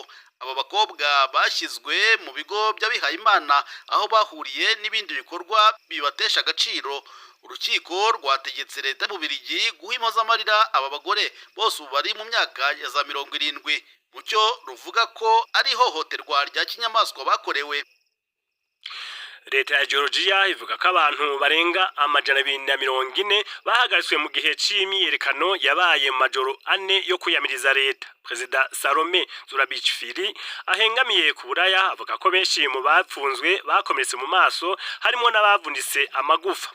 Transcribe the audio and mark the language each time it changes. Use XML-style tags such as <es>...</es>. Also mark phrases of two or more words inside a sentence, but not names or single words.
<rw>Aba bakobwa bashyizwe mu bigo by'abihaye Imana aho bahuriye n'ibindi bikorwa bibatesha agaciro. Urukiko rwategetse leta y'Ububiligi guha impozamarira aba bagore bose bari mu myaka ya za 70 mucyo ruvuga ko ari hohoterwa rya kinyamaswa bakorewe.</rw> <rn>Leta ya Georgia ivuga ko abantu barenga 240 bahagaritswe mu gihe c'imyiyerekano yabaye mu majoro 4 yo kuyamiriza leta. Perezida Salome Zurabichvili ahengamiye ku Buraya avuga ko benshi mu bapfunzwe bakomeretse mu maso harimo n'abavunitse amagufa.</rn>